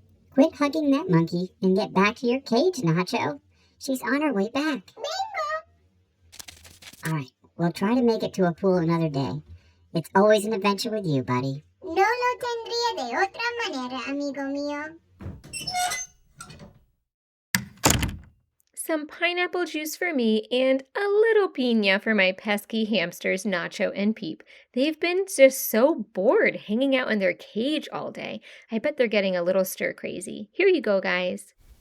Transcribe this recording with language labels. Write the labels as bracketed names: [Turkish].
[English] Quit hugging that monkey and get back to your cage, Nacho. She's on her way back. All right, we'll try to make it to a pool another day. It's always an adventure with you, buddy. [Spanish] No lo tendría de otra manera, amigo mío. [English] Some pineapple juice for me and a little piña for my pesky hamsters Nacho and Pip. They've been just so bored hanging out in their cage all day. I bet they're getting a little stir crazy. Here you go, guys.